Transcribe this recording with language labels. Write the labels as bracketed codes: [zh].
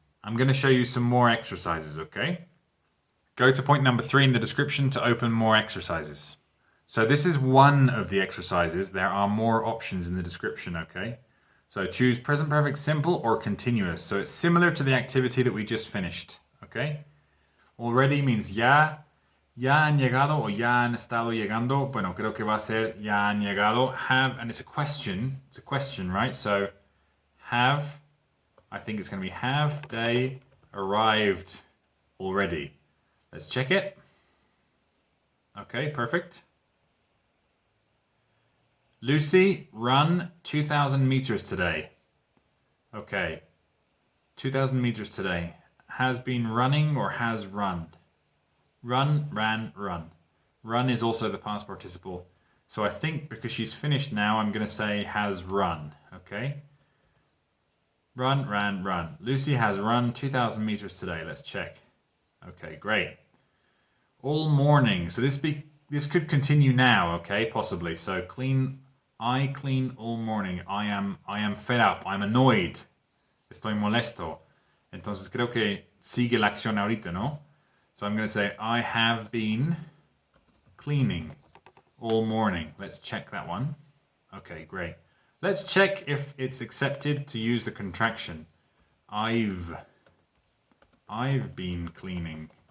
[en] I'm going to show you some more exercises, okay? Go to point number 3 in the description to open more exercises. So this is one of the exercises. There are more options in the description, okay? So choose present perfect simple or continuous. So it's similar to the activity that we just finished, okay? Already means [es] ya han llegado o ya han estado llegando. Bueno, creo que va a ser ya han llegado. [en] Have, and it's a question, right? So have, I think it's going to be have they arrived already. Let's check it. Okay, perfect. Lucy, run 2,000 meters today. Okay, 2,000 meters today. Has been running or has run? Run, ran, run. Run is also the past participle. So I think because she's finished now, I'm going to say has run. Okay? Run, ran, run. Lucy has run 2,000 meters today. Let's check. Okay, great. All morning. So this could continue now, okay? Possibly. So I clean all morning. I am fed up. I'm annoyed. [es] Estoy molesto. Entonces creo que sigue la acción ahorita, ¿no? [en] So I'm going to say I have been cleaning all morning. Let's check that one. Okay, great. Let's check if it's accepted to use the contraction. I've been cleaning.